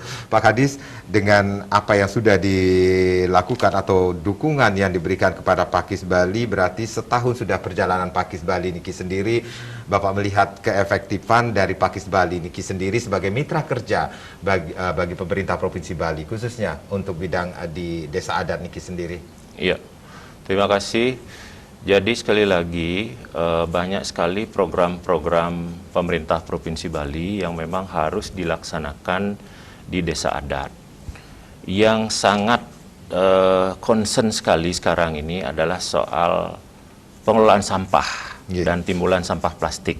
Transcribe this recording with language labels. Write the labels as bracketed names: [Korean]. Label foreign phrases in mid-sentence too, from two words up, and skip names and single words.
[Indonesian] Pak Kadis, dengan apa yang sudah dilakukan atau dukungan yang diberikan kepada Pakis Bali, berarti setahun sudah perjalanan Pakis Bali niki sendiri, Bapak melihat keefektifan dari Pakis Bali niki sendiri sebagai mitra kerja bagi pemerintah Provinsi Bali, khususnya untuk bidang di desa adat niki sendiri. Iya, terima kasih. Jadi sekali lagi banyak sekali program-program pemerintah Provinsi Bali yang memang harus dilaksanakan di desa adat. Yang sangat concern sekali sekarang ini adalah soal pengelolaan sampah dan timbulan sampah plastik.